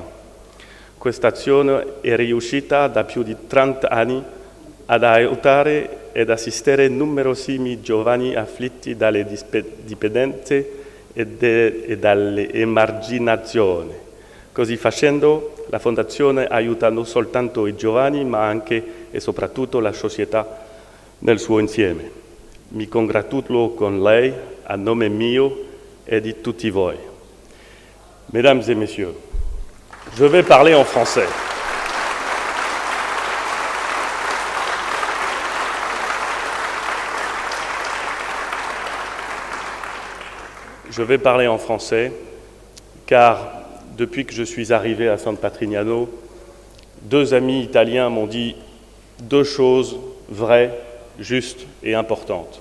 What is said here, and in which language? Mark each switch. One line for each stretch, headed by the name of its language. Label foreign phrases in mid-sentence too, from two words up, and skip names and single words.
Italian: Questa azione è riuscita da più di 30 anni ad aiutare ed assistere numerosissimi giovani afflitti dalle dipendenze e dall'emarginazione. Così facendo, la Fondazione aiuta non soltanto i giovani, ma anche e soprattutto la società nel suo insieme. Mi congratulo con lei a nome mio et de tutti voi.
French: Mesdames et messieurs, je vais parler en français. Je vais parler en français car depuis que je suis arrivé à San Patrignano, 2 amis italiens m'ont dit 2 choses vraies, justes et importantes.